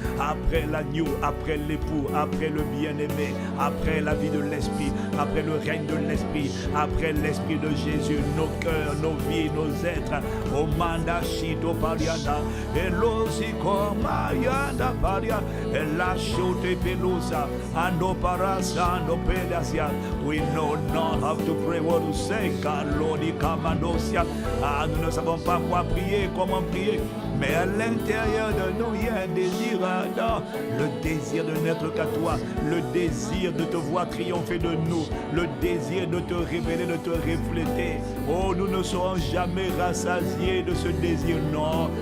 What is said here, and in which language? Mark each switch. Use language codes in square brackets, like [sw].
[fr] Après l'agneau, après l'époux, après le bien-aimé, après la vie de l'esprit, après le règne de l'esprit, après l'esprit de Jésus, nos cœurs, nos vies, nos êtres, au manda shito pariana, elosiko mayanda paria, elashote pelusa, ando parasa, ando pedasia. [en] We know not how to pray, what to say, kalodi kamandosia. [fr] Ah, nous ne savons pas quoi prier, comment prier. Mais à l'intérieur de nous, il y a un désir ardent, le désir de n'être qu'à toi, le désir de te voir triompher de nous, le désir de te révéler, de te refléter. Oh, nous ne serons jamais rassasiés de ce désir, non.